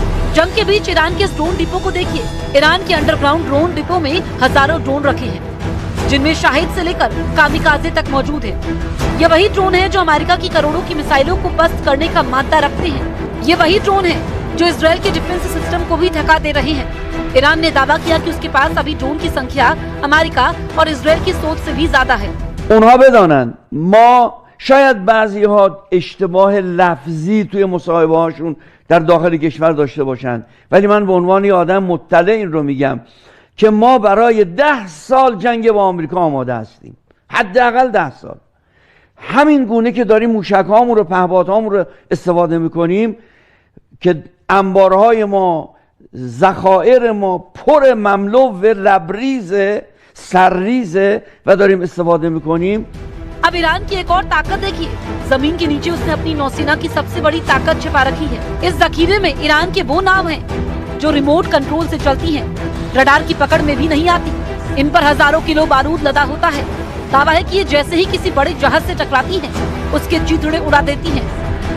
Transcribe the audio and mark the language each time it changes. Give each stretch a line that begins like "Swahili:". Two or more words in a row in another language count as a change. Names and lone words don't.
Hindi: जंग के बीच ईरान के इस ड्रोन डिपो को देखिए। ईरान के अंडरग्राउंड ड्रोन डिपो में हजारों ड्रोन रखे हैं जिनमें शाहिद से लेकर कामिकाजे तक मौजूद है। ये वही ड्रोन है जो अमेरिका की करोड़ों की मिसाइलों को पस्त करने का मादा रखते हैं। ये वही ड्रोन है जो इजराइल के डिफेंस सिस्टम को भी थका दे रहे हैं। ईरान ने दावा किया कि उसके पास अभी ड्रोन की संख्या अमेरिका और इजराइल की सोच से भी ज्यादा है।
Persian: اونها بدانن ما شاید بعضی‌ها اشتباه لفظی توی مصاحبه‌هاشون در داخل کشور داشته باشند، ولی من به عنوان یه آدم مطلع این رو میگم که ما برای 10 سال جنگ با آمریکا آماده هستیم، حداقل 10 سال. همین گونه که داریم موشک‌هامون رو پهپادهامون رو استفاده میکنیم که انبارهای ما ذخایر ما پر مملو و لبریز سرریز و داریم استفاده میکنیم.
Hindi: अब ईरान की एक और ताकत देखिए। जमीन के नीचे उसने अपनी नौसेना की सबसे बड़ी ताकत छिपा रखी है। इस जखीरे में ईरान के वो नाव हैं जो रिमोट कंट्रोल से चलती हैं, रडार की पकड़ में भी नहीं आती। इन पर हजारों किलो बारूद लदा होता है। दावा है कि ये जैसे ही किसी बड़े जहाज से टकराती हैं, उसके चिथड़े उड़ा देती हैं।